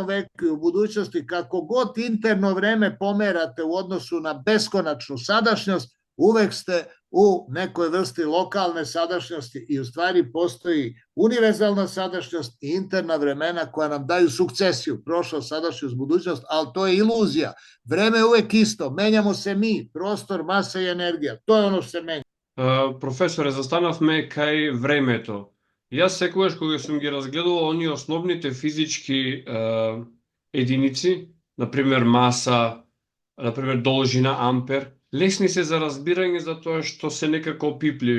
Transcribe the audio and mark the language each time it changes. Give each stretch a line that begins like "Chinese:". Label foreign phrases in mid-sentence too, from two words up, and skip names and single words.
Serbian: veku i u budućnosti, kako god interno vreme pomerate u odnosu na beskonačnu sadašnjost, uvek ste u nekoj vrsti lokalne sadašnjosti i u stvari postoji univerzalna sadašnjost i interna vremena koja nam daju sukcesiju, prošlost, sadašnjost, budućnost, ali to je iluzija. Vreme je uvek isto, menjamo se mi, prostor, masa i energija, to je ono što se menja.
Macedonian: Професоре, застанавме кај времето. Јас секогаш кога сум ги разгледувал оние основните физички единици, например маса, например должина, ампер, лесни се за разбирање затоа што се некако опипливи.